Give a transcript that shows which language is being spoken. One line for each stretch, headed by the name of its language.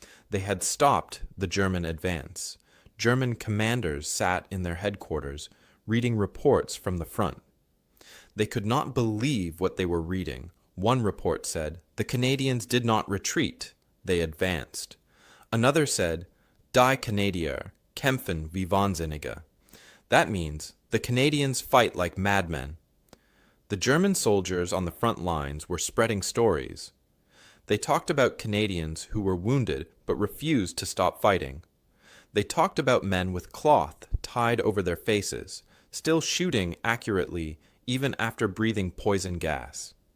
English: They had stopped the German advance. German commanders sat in their headquarters, reading reports from the front. They could not believe what they were reading. One report said, "The Canadians did not retreat, they advanced." Another said,
German: "Die Kanadier, kämpfen wie Wahnsinnige."
English: That means, the Canadians fight like madmen. The German soldiers on the front lines were spreading stories. They talked about Canadians who were wounded but refused to stop fighting. They talked about men with cloth tied over their faces, still shooting accurately even after breathing poison gas.